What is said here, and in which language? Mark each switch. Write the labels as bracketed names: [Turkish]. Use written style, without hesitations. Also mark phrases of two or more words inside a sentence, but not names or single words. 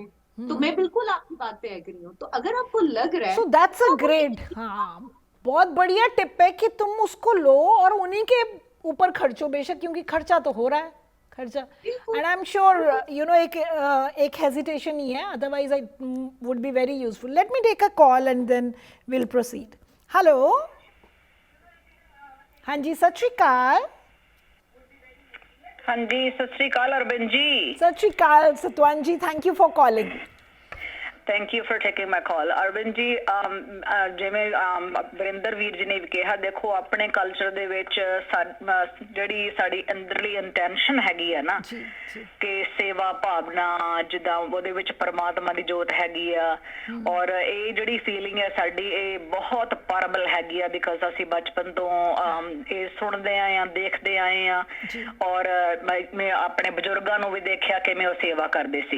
[Hindi] तो मैं बिल्कुल आपकी बात पे एग्री हूँ. तो अगर आपको लग रहा है, [English] So that's a great, [Hindi] हाँ बहुत बढ़िया टिप है कि तुम उसको लो और उन्हीं के ऊपर खर्चो बेशक, क्योंकि खर्चा तो हो रहा है खर्चा. [English] And I am sure [Hindi] एक हेजिटेशन ही है, [English] Otherwise I would be very useful. Let me take a call and then will proceed. [Hindi] हेलो, हाँ जी, [Punjabi] ਸਤ ਸ੍ਰੀ ਅਕਾਲ. [Hindi] हाँ जी, [Punjabi] ਸਤ ਸ੍ਰੀ ਅਕਾਲ [Hindi] अरविंद जी. [Punjabi] ਸਤ ਸ੍ਰੀ ਅਕਾਲ ਸਤਵਨ ਜੀ, [English] Thank you for calling. Thank you for taking my call. [Punjabi] अरविंद ਜੀ, ਜਿਵੇਂ ਵਰਿੰਦਰ ਵੀਰ ਜੀ ਨੇ ਵੀ ਕਿਹਾ, ਦੇਖੋ ਆਪਣੇ ਕਲਚਰ ਦੇ ਵਿੱਚ ਜਿਹੜੀ ਸਾਡੀ ਅੰਦਰਲੀ ਇੰਟੈਂਸ਼ਨ ਹੈਗੀ ਹੈ ਨਾ ਕਿ ਸੇਵਾ ਭਾਵਨਾ, ਜਿੱਦਾਂ ਉਹਦੇ ਵਿੱਚ ਪਰਮਾਤਮਾ ਦੀ ਜੋਤ ਹੈਗੀ ਆ, ਔਰ ਇਹ ਜਿਹੜੀ ਫੀਲਿੰਗ ਹੈ ਸਾਡੀ, ਇਹ ਬਹੁਤ ਪਾਵਰਫੁਲ ਹੈਗੀ ਆ, ਬਿਕਾਜ਼ ਅਸੀਂ ਬਚਪਨ ਤੋਂ ਇਹ ਸੁਣਦੇ ਆਏ ਆ, ਦੇਖਦੇ ਆਏ ਆ, ਔਰ ਮੈਂ ਆਪਣੇ ਬਜ਼ੁਰਗਾਂ ਨੂੰ ਵੀ ਦੇਖਿਆ ਕਿ ਮੈਂ ਉਹ ਸੇਵਾ ਕਰਦੇ ਸੀ.